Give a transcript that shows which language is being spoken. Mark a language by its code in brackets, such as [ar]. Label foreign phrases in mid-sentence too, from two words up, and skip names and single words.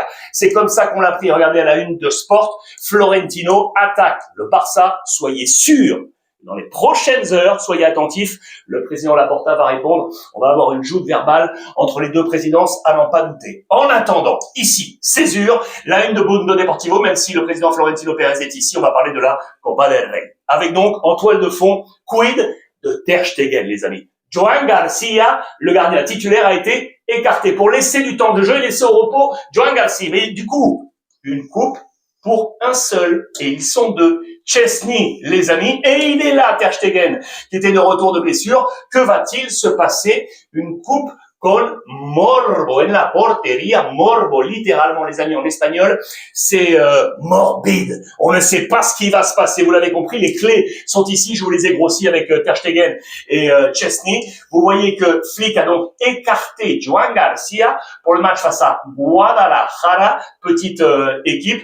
[fr] C'est comme ça qu'on l'a pris. Regardez à la une de Sport, Florentino attaque le Barça. Soyez sûrs, dans les prochaines heures, soyez attentifs. Le président Laporta va répondre. On va avoir une joute verbale entre les deux présidences, à n'en pas douter. En attendant, ici, césure, la une de Mundo Deportivo, même si le président Florentino Pérez est ici, on va parler de la Copa del Rey. Avec donc, en toile de fond, quid de Ter Stegen, les amis. Joan Garcia, le gardien titulaire, a été écarté pour laisser du temps de jeu et laisser au repos Joan Garcia. Mais du coup, une coupe pour un seul, et ils sont deux. Chesney, les amis, et il est là, Ter Stegen, qui était de retour de blessure. Que va-t-il se passer? Une coupe [es] con morbo, en la porteria, morbo, [fr] littéralement, les amis, en espagnol, c'est morbide. On ne sait pas ce qui va se passer. Vous l'avez compris, les clés sont ici. Je vous les ai grossis avec Ter Stegen et Chesney. Vous voyez que Flick a donc écarté Joan Garcia pour le match face à Guadalajara, petite équipe.